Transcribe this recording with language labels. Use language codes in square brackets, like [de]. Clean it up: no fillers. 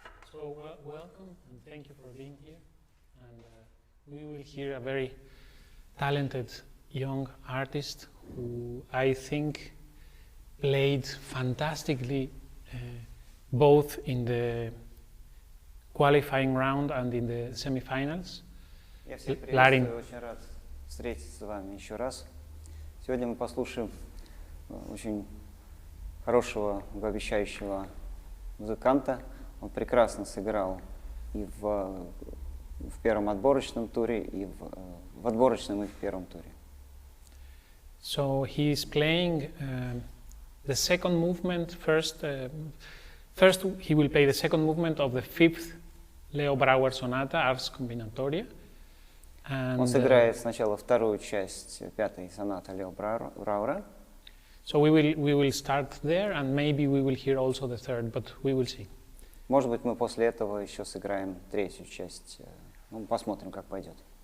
[en] So welcome and thank you for being here. And we will hear a very talented young artist who I think played fantastically both in the qualifying round and in the semifinals. [ru] Я всех [en] Larin. [ru] приветствую, очень рад встретиться с вами еще раз. Сегодня мы послушаем очень хорошего, многообещающего музыканта. Он прекрасно сыграл и в первом отборочном туре, и в отборочном, и в первом туре. [en] So he is playing the second movement first. First, he will play the second movement of the fifth Leo Brouwer Sonata, Ars Combinatoria. [ru] Он сыграет сначала вторую часть пятой сонаты Лео Брауэра. [en] So we will start there, and maybe we will hear also the third, but we will see. [ru] Может быть, мы после этого еще сыграем третью часть. Ну, посмотрим, как пойдет.